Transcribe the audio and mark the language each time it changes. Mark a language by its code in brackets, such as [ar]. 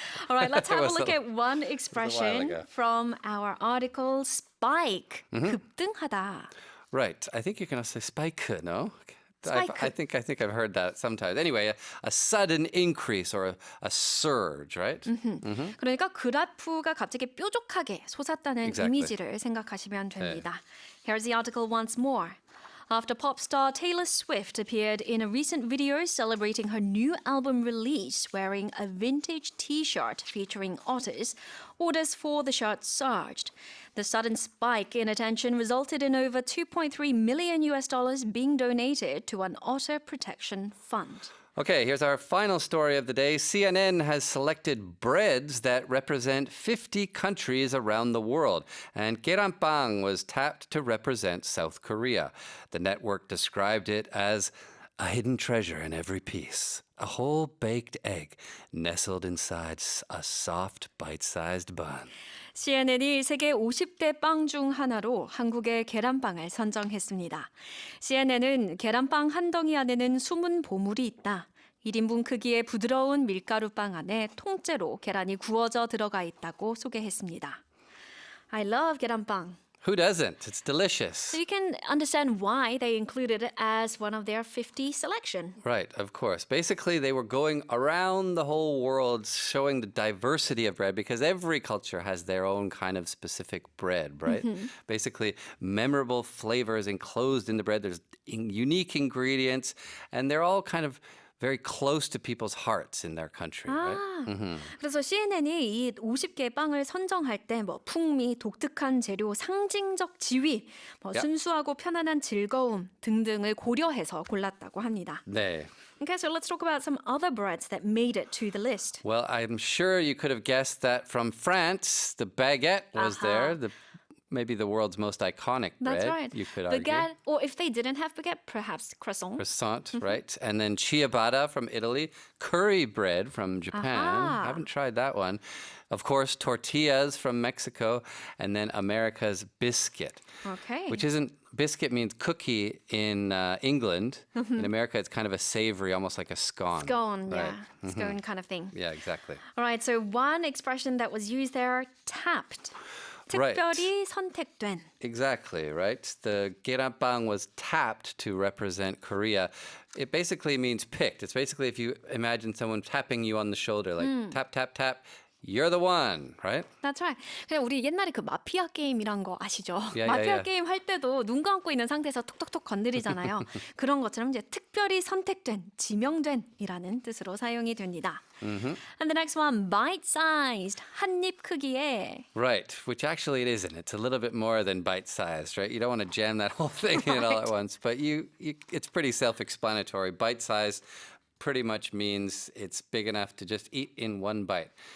[en] All right, let's have a look at one expression ago. from our article, spike, 급등하다. Right. I think you can also say spike, no? Spike. I think I've heard that sometimes. Anyway, a sudden increase or a surge, right? [ko] 그러니까 그래프가 갑자기 뾰족하게 솟았다는 [en] Exactly. [ko] 이미지를 생각하시면 됩니다. [en] Here's the article once more. After pop star Taylor Swift appeared in a recent video celebrating her new album release wearing a vintage t-shirt featuring otters, orders for the shirt surged. The sudden spike in attention resulted in over $2.3 million being donated to an otter protection fund. Okay, here's our final story of the day. CNN has selected breads that represent 50 countries around the world, and keranpang was tapped to represent South Korea. The network described it as a hidden treasure in every piece, a whole baked egg nestled inside a soft, bite-sized bun. [ko] CNN이 세계 50대 빵 중 하나로 한국의 계란빵을 선정했습니다. CNN은 계란빵 한 덩이 안에는 숨은 보물이 있다. 1인분 크기의 부드러운 밀가루빵 안에 통째로 계란이 구워져 들어가 있다고 소개했습니다. [en] I love 계란빵. Who doesn't? It's delicious. So you can understand why they included it as one of their 50 selection. Right, of course. Basically, they were going around the whole world showing the diversity of bread because every culture has their own kind of specific bread, right? Basically, memorable flavors enclosed in the bread. There's unique ingredients, and they're all kind of very close to people's hearts in their country, right? [ko] 그래서 CNN이 이 50개의 빵을 선정할 때 뭐 풍미, 독특한 재료, 상징적 지위, 뭐 [en] Yeah. [ko] 순수하고 편안한 즐거움 등등을 고려해서 골랐다고 합니다. 네. [en] Okay, so let's talk about some other breads that made it to the list. Well, I'm sure you could have guessed that from France, the baguette was there. Maybe the world's most iconic bread. That's right. You could argue. Baguette, or if they didn't have baguette, perhaps croissant. Croissant, right? And then ciabatta from Italy, curry bread from Japan. I haven't tried that one. Of course, tortillas from Mexico, and then America's biscuit. Okay. Which isn't, biscuit means cookie in England. In America, it's kind of a savory, almost like a scone. Scone, right? yeah. Scone kind of thing. Yeah, exactly. All right, so one expression that was used there, tapped. Right. [ko] 특별히 선택된. [en] Exactly, right? The 계란빵 was tapped to represent Korea. It basically means picked. It's basically if you imagine someone tapping you on the shoulder, like tap, tap, tap, you're the one, right? That's right. [ko] 그냥 우리 옛날에 그 마피아 게임이란 거 아시죠? [en] Yeah, [ko] 마피아 [en] yeah. [ko] 게임 할 때도 눈 감고 있는 상태에서 톡톡톡 건드리잖아요. 그런 것처럼 이제 특별히 선택된, 지명된이라는 뜻으로 사용이 됩니다. [en] And the next one, bite-sized, [ko] 한입 크기의. [en] Right, which actually it isn't. It's a little bit more than bite-sized, right? You don't want to jam that whole thing in all at once, but it's pretty self-explanatory. Bite-sized pretty much means it's big enough to just eat in one bite.